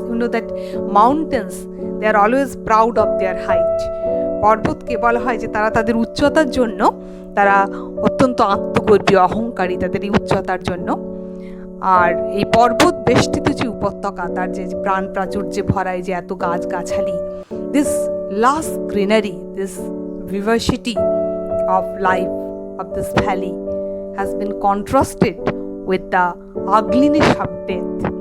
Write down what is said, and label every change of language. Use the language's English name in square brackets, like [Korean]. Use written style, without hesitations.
[English] You know that mountains, they are always proud of their height. [Bangla] পর্বতকে বলা হয় যে তারা তাদের উচ্চতার জন্য তারা অত্যন্ত আত্মগর্বী, অহংকারী তাদের এই উচ্চতার জন্য। আর এই পর্বত বেষ্টিত যে উপত্যকা, তার যে প্রাণ প্রাচুর্যে ভরায় যে এত গাছগাছালি, [English] this lush greenery, this vivacity of life of this valley has been contrasted with the ugliness of death.